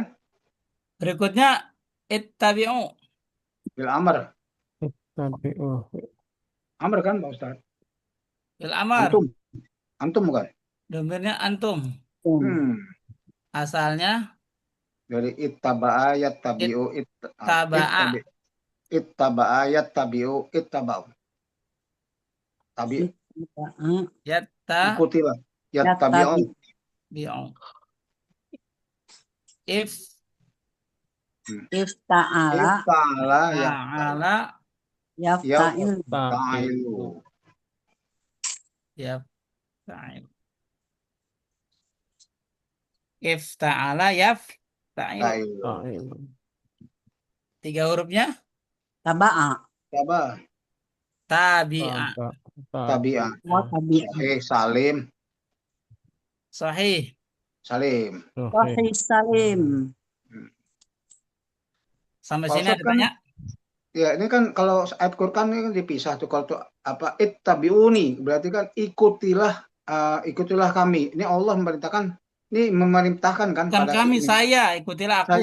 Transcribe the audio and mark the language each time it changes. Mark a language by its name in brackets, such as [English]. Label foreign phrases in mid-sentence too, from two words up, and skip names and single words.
[Indonesian] Berikutnya ittabi'u. [Arabic] بالأمر. [Indonesian] Tapi Amr kan Pak Ustaz? [Arabic] بالأمر. [Indonesian] Antum. Antum bukan? Domirnya antum. Hmm. Asalnya [Arabic] Dari اتبع يتبع taba'a. اتبع يتبع اتبعوا. Tabi Yatta [Indonesian] ikutilah. Yattabi'u. [Arabic] bi'u. If Ifta'ala Ifta'ala ta'ala yafta'il. yafta'il. يفتعل افتعل يفتعل. Ta'il. [Indonesian] 3 hurufnya [Arabic] Taba'a. Tabah. tabi'a. Tabi'a. وتبع. Salim. Sahih. Salim. صحيح سالم. [Indonesian] Sampai Pak sini Ustadz ada kan, tanya? ya ini kan kalau ayat Quran ini kan dipisah tuh. Kalau tuh apa ittabi'uni berarti kan ikutilah kami. Ini Allah memerintahkan kan Bukan pada kami, ini. saya. Ikutilah aku.